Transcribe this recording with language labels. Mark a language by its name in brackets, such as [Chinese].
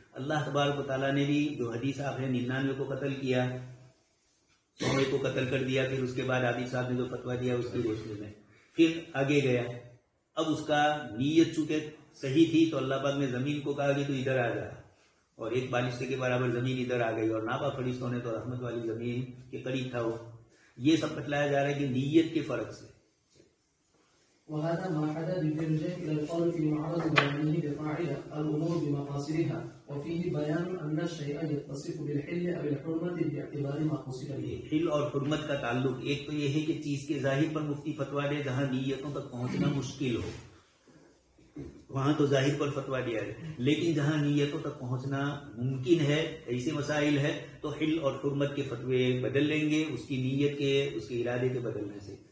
[Urdu] اللہ تبارک و تعالیٰ نے بھی جو حدیث آپ نے 99 کو قتل کیا، 100 کو قتل کر دیا، پھر اس کے بعد عابد صاحب نے جو فتویٰ دیا اس کی روشنی میں پھر آگے گیا. اب اس کا نیت چونکہ صحیح تھی تو اللہ پاک نے زمین کو کہا کہ تو ادھر آ جا، اور ایک بالشتے کے برابر زمین ادھر آ گئی، اور نابا فرشتوں نے تو رحمت والی زمین کے قریب تھا وہ. یہ سب بتلایا جا رہا ہے کہ نیت کے فرق سے. [Arabic] وهذا ما حدا بالرجاء إلى القول في معرض بيانه بفاعل الأمور بمقاصدها وفيه بيان أن الشيء يتصف بالحل أو الحرمة باعتبار ما قصد به. [Urdu] حل اور حرمت کا تعلق ایک تو یہ ہے کہ چیز کے ظاہر پر مفتی فتویٰ دے جہاں نیتوں تک پہنچنا مشکل ہو، وہاں تو ظاہر پر فتویٰ دیا ہے، لیکن جہاں نیتوں تک پہنچنا ممکن ہے ایسے مسائل ہے تو حل اور حرمت کے فتوے بدل لیں گے اس کی نیت کے، اس کے ارادے کے بدلنے سے.